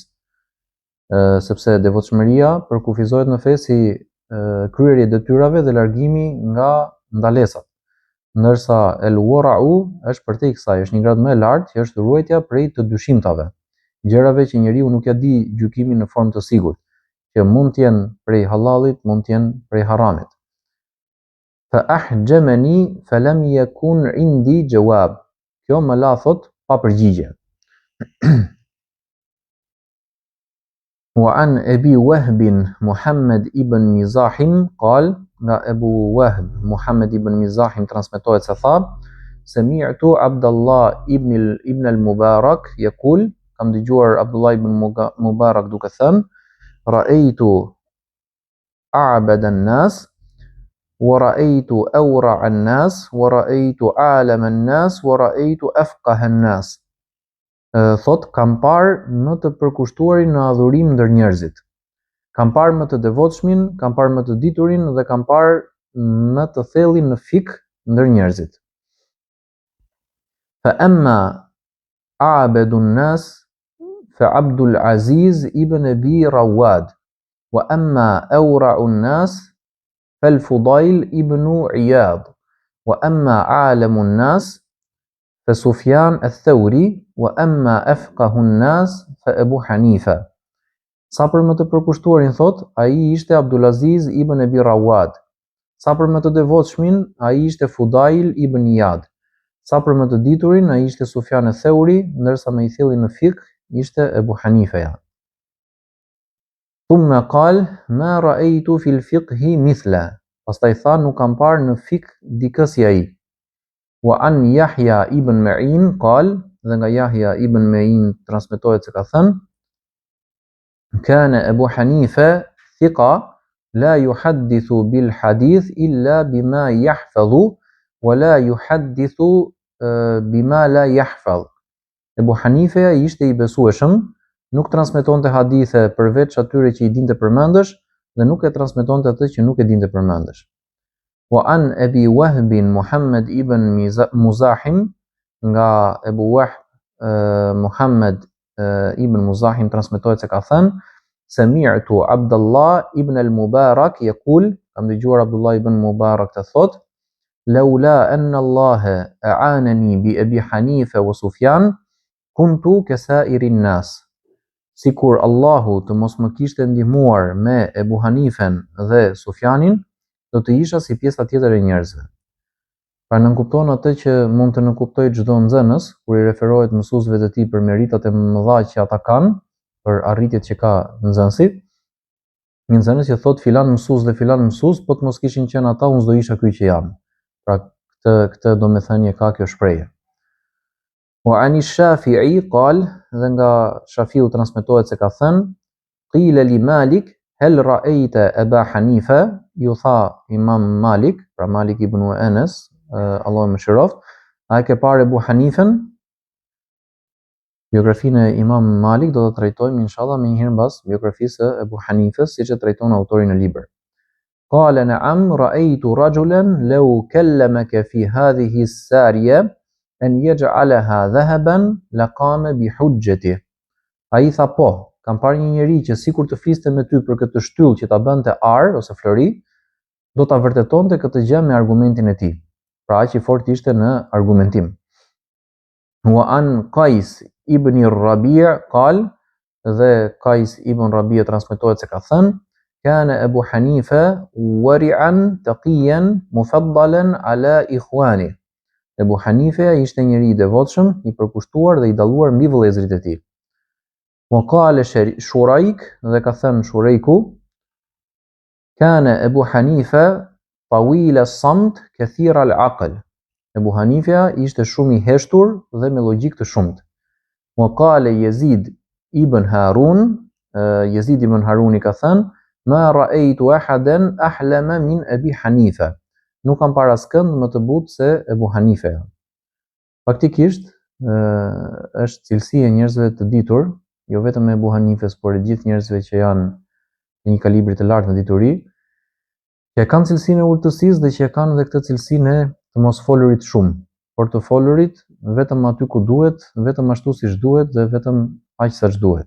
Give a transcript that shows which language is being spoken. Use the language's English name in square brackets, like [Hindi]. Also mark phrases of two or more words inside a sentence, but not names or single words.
[Albanian] Sepse devotshmëria përkufizohet në fe si kryerje e detyrave dhe largimi nga ndalesat. Ndërsa el-wara'u është përtej kësaj, është një grad më e lartë që është ruajtja prej të dyshimtave, gjërave që njeriu nuk ja di gjykimin në formë të sigurt, që mund të jenë prej halallit, mund të jenë prej haramit. [Arabic] فأحجمني فلم يكن عندي جواب. [Albanian] Kjo më la thot pa përgjigje. [Arabic] وعن أبي وهب محمد بن مزاحم قال, [Albanian] nga Abu Wahb Muhammad ibn Mizahim transmetohet se tha, [Arabic] سمعت عبد الله بن المبارك يقول, [Albanian] kam dëgjuar Abdullah ibn Mubarak duke thënë, [Arabic] رأيت أعبد الناس ورأيت أورع الناس ورأيت أعلم الناس ورأيت أفقه الناس. [Albanian] Thot, kam parë më të përkushtuarin në adhurim ndër njerëzit. Kam parë më të devotshmin, kam parë më të diturin dhe kam parë më të thellin në fik ndër njerëzit. [Arabic] فأما أعبد الناس فعبد العزيز بن أبي رواد وأما أورع الناس فالفضيل ابن عياض وأما عالم الناس فسفيان الثوري وأما أفقه الناس فأبو حنيفة. [Albanian] Sa për më të përkushtuarin thot, ai ishte Abdulaziz ibn Abi Rawad. Sa për më të devotshmin, ai ishte Fudail ibn Iyad. Sa për më të diturin, ai ishte Sufjan al-Thauri, ndërsa më i thellë në fiqh ishte Abu Hanifeja. [Arabic] ثم قال ما رأيت في الفقه مثله. [Albanian] Pastaj tha nuk kam parë në fik dikë si ai. [Arabic] وعن يحيى بن معين قال, [Albanian] dhe nga Yahya ibn Ma'in transmetohet se ka thënë: [Arabic] كان أبو حنيفة ثقة لا يحدث بالحديث إلا بما يحفظ ولا يحدث بما لا يحفظ. [Albanian] Abu Hanifa ishte i besueshëm, nuk transmetonte hadithe përveç atyre që i dinte përmendësh dhe nuk e transmetonte atë që nuk e dinte përmendësh. [Arabic] وعن أبي وهب محمد بن مزاحم, [Albanian] nga Abu Wahb Muhammad ibn Muzahim transmetohet se ka thënë: [Arabic] سمعت عبد الله بن المبارك يقول, [Albanian] kam dëgjuar Abdullah ibn Mubarak të thotë: [Arabic] لولا أن الله أعانني بأبي حنيفة وسفيان كنت كسائر الناس. [Albanian] Sikur Allahu të mos më kishte ndihmuar me Ebu Hanifen dhe Sufjanin, do të isha si pjesa tjetër e njerëzve. Pra nënkupton atë që mund të nënkuptojë çdo nxënës kur i referohet mësuesve të tij për meritat e mëdha që ata kanë, për arritjet që ka nxënësi. Një nxënës që thot filan mësues dhe filan mësues, po të mos kishin qenë ata, unë s'do isha ky që jam. Pra këtë domethënie ka kjo shprehje. [Arabic] وعن الشافعي قال, [Albanian] dhe nga Shafiu transmetohet se ka thënë: [Arabic] قيل لمالك هل رأيت أبا حنيفة, [Albanian] ju tha Imam Malik, pra Malik ibn Anas, Allahu më mëshiroft, a e ke parë Abu Hanifen? Biografinë e Imam Malik do ta trajtojmë inshallah më njëherë mbas biografisë së Abu Hanifës, siç e trajton autori në libër. [Arabic] قال نعم رأيت رجلا لو كلمك في هذه السارية أن يجعلها ذهبا لقام بحجته. [Albanian] Ai tha po, kam parë një njeri që sikur të fliste me ty për këtë shtyllë që ta bënte ar ose flori, do ta vërtetonte këtë gjë me argumentin e tij. Pra aq i fortë ishte në argumentim. [Arabic] وعن قيس بن الربيع قال, [Albanian] dhe Qais ibn Rabi' transmetohet se ka thënë: [Arabic] كان أبو حنيفة ورعا تقيا مفضلا على إخوانه. [Albanian] Abu Hanifa ishte njeri i devotshëm, i përkushtuar dhe i dalluar mbi vëllezërit e tij. [Arabic] وقال شريك, [Albanian] dhe ka thënë Shuraiku: [Arabic] كان أبو حنيفة طويل الصمت كثير العقل. [Albanian] Abu Hanifa ishte shumë i heshtur dhe me logjik të shumtë. [Arabic] وقال يزيد بن هارون, [Albanian] Yazid ibn Haruni ka thënë: [Arabic] ما رأيت أحدا أحلم من أبي حنيفة. [Albanian] Nuk kam parë askënd më të butë se Abu Hanifa. Faktikisht është cilësi e njerëzve të ditur, jo vetëm e Abu Hanifes, por e gjithë njerëzve që janë në një kalibër të lartë në dituri, që kanë cilësinë e urtësisë dhe që kanë edhe këtë cilësinë e të mos folurit shumë, por të folurit vetëm aty ku duhet, vetëm ashtu siç duhet dhe vetëm aq sa duhet.